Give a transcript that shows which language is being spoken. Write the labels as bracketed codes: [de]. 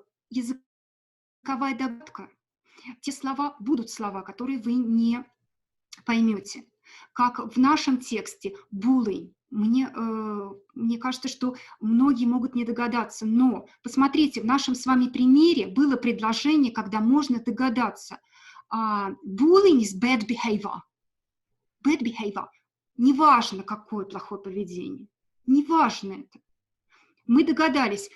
[ru] Языковая догадка. Те слова, будут слова, которые вы не поймете. Как в нашем тексте bullying. Мне кажется, что многие могут не догадаться, но посмотрите, в нашем с вами примере было предложение, когда можно догадаться. [en] Bullying is bad behavior. Bad behavior. [ru] Неважно, какое плохое поведение. Неважно это. Мы догадались.